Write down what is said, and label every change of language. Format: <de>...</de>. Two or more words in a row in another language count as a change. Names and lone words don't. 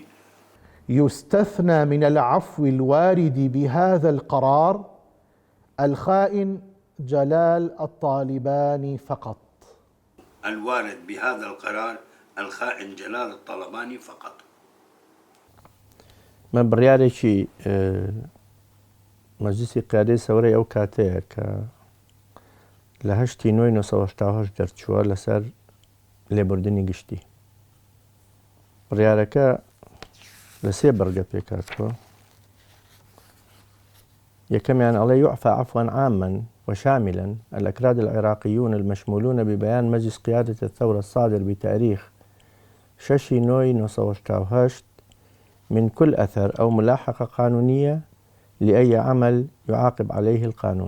<ar>يستثنى من العفو الوارد بهذا القرار الخائن جلال الطالباني فقط. الوارد بهذا القرار الخائن جلال الطلباني فقط.</ar> <ckb>من بڕیارێکی مەجلیسی قیادەی سەورەی ئەو کاتەیە کە لە 1970 دەرچووە لەسەر لێبوردنی گشتی. بڕیارەکە لە سێ بەرگە پێکاتوە.</ckb> <ar>يكمن عليه يعفى عفوا عاما وشاملا الأكراد العراقيون المشمولون ببيان مجلس قيادة الثورة الصادر بتاريخ 6 نوي 1968 من كل أثر أو ملاحقة قانونية لأي عمل يعاقب عليه القانون.</ar>